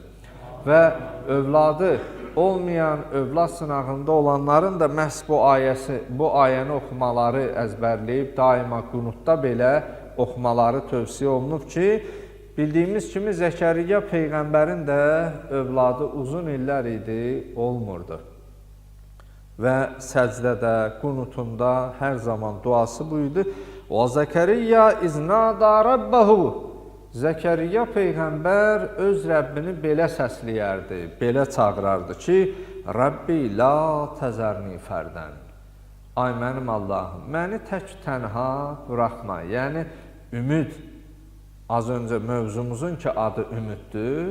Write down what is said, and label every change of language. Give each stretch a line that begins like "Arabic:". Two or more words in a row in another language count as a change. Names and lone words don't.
Azerbaijani: Və övladı olmayan, övlad sınağında olanların da məhz bu ayəni oxumaları əzbərləyib, daima qunutda belə oxumaları tövsiyə olunub ki, bildiyimiz kimi Zəkəriyya Peyğəmbərin də övladı uzun illər idi, olmurdu. Və səcdədə, qunutunda hər zaman duası buydu.
Arabic: وَزَكَرِيَّا إِذْ نَادَى رَبَّهُ
Azerbaijani: Zəkəriyya Peyğəmbər öz Rəbbini belə səsləyərdi, belə çağırardı ki,
Arabic: رَبِّ لَا تَذَرْنِي فَرْدًا.
Azerbaijani: Ay mənim Allahım, məni tək tənha buraxma. Yəni, ümid, az öncə mövzumuzun ki, adı ümiddir.